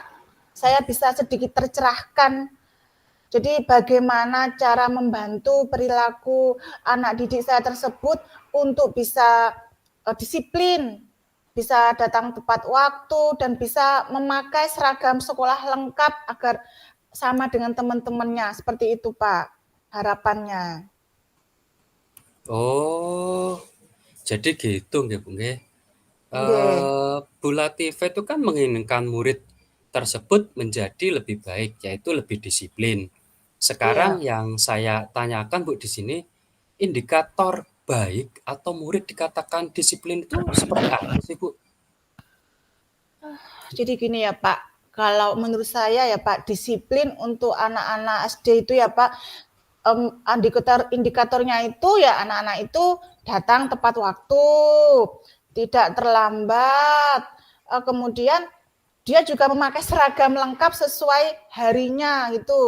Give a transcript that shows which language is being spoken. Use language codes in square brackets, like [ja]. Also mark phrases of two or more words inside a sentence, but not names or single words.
[id] Saya bisa sedikit tercerahkan. Jadi bagaimana cara membantu perilaku anak didik saya tersebut untuk bisa disiplin, bisa datang tepat waktu, dan bisa memakai seragam sekolah lengkap agar sama dengan teman-temannya. Seperti itu Pak, harapannya. Oh, jadi gitu nggih, Bu, nggih. Nggih, Bu Latifah itu kan menginginkan murid tersebut menjadi lebih baik, yaitu lebih disiplin. Sekarang iya. yang saya tanyakan, Bu, di sini, indikator baik atau murid dikatakan disiplin itu seperti apa sih, Bu? Jadi gini ya Pak, kalau menurut saya ya Pak, disiplin untuk anak-anak SD itu ya Pak, indikatornya itu ya anak-anak itu datang tepat waktu, tidak terlambat, kemudian dia juga memakai seragam lengkap sesuai harinya gitu.